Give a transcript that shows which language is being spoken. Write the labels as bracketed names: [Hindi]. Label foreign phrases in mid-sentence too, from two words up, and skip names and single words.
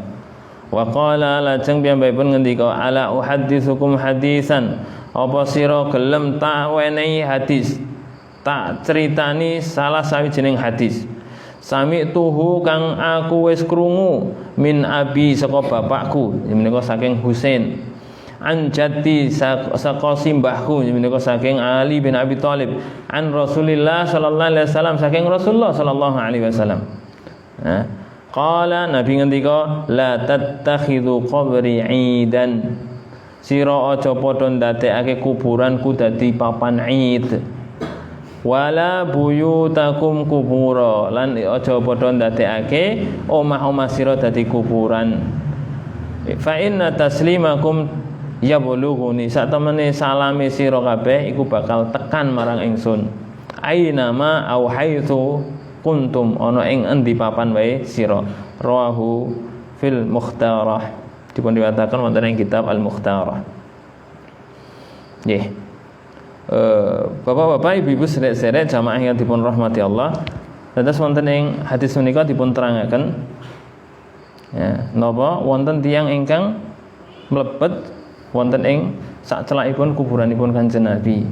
[Arabic] وقال, [Javanese] lajeng piyambakipun ngendika, [Arabic] ألا أحدثكم حديثا, [Javanese] apa sira gelem tak wenehi hadis, tak critani salah sawijining hadis. Sami tuhu kang aku wis krungu [Arabic] من أبي [Javanese] saka bapakku, menika saking Husain. [Arabic] عن جدي [Javanese] saka simbahku, menika saking Ali bin Abi Thalib. [Arabic] عن رسول الله صلى الله عليه وسلم, saking Rasulullah صلى الله عليه وسلم. قال, [Javanese] Nabi ngendika, [Arabic] لا تتخذوا قبري عيدا. [Javanese] Sira aja padha ndadekake kuburanku dadi papan Id. [Arabic] ولا بيوتكم قبورا, [Javanese] lan aja padha ndadekake omah-omah sira dadi kuburan. [Arabic] فإن تسليمكم يبلغني, [Javanese] sak temene salame sira kabeh iku bakal tekan marang ingsun. [Arabic] أينما أو حيث كنتم, [Javanese] ana ing endi papan wae sira. [Arabic] رواه في المختارة, [Javanese] dipun riwayataken wonten ing kitab Al Mukhtarah. Nggih. Bapak-bapak, ibu-ibu sedherek jamaah yang dipun rahmati Allah, dados wonten ing hadis menika dipun terangaken ya, napa wonten tiyang ingkang mlebet wonten ing sak celakipun kuburanipun Kanjeng Nabi.